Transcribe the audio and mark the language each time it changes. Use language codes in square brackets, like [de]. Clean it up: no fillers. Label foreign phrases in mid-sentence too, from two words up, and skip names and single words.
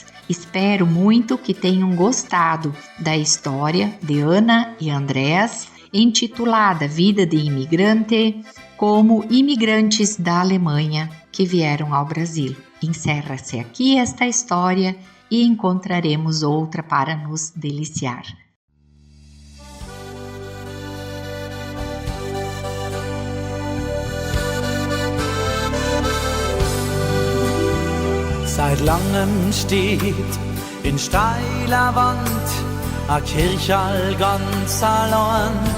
[pt] Espero muito que tenham gostado da história de Ana e Andréas, intitulada Vida de Imigrante, como imigrantes da Alemanha que vieram ao Brasil. Encerra-se aqui esta história e encontraremos outra para nos deliciar. [de] Seit langem steht in steiler Wand a Kirchall ganz allein.